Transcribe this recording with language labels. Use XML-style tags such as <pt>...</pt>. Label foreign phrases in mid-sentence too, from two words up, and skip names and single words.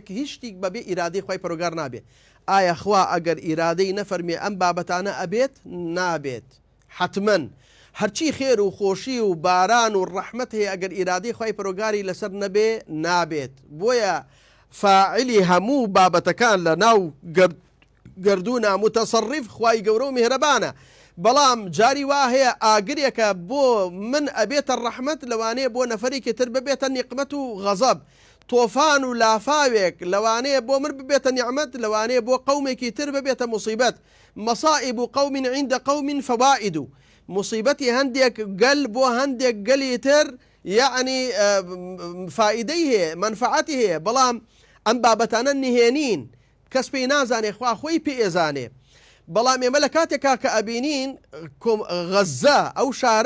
<ckb>هیچ شتێک بەبێ ئیرادەی خۆی پەروەردگار نابێت ئایا خوا ئەگەر ئیرادەی نەفەرمێ ئەم بابەتانە ئەبێت نابێت حتمەن هەرچی خێر و خۆشی و باران و ڕەحمەت هەیە ئەگەر ئیرادەی خۆی پەروەردگاری لەسەر نەبێ نابێت بۆیە فاعلی هەموو بابەتەکان لە ناو گردوونە متەسەڕیف خوای گەورە و میهرەبانە بەڵام جاری وا هەیە ئاگرێکە بۆ من ئەبێتە ڕەحمەت لەوانەیە بۆ نەفەرێکی تر ببێتە نیقمەت و غەزەب تۆفان و لافاوێک لەوانەیە بۆ من ببێتە نیعمەت لەوانەیە بۆ قەومێکی تر ببێتە موسیبەت</ckb> <ar>مەصائب قوم عند قوم فوائد</ar> <ckb>مصیبەتی هەندێک گەل بۆ هەندێک گەلی تر یعنی فائدەی هەیە منفعەتی هەیە بەڵام ئەم بابەتانە نهێنین کەس پێی نازانێ خوا خۆی پێ ئێزانێ بەڵام ئێمە لە کاتێکا کە ئەبینین غەزە ئەو شارە</ckb>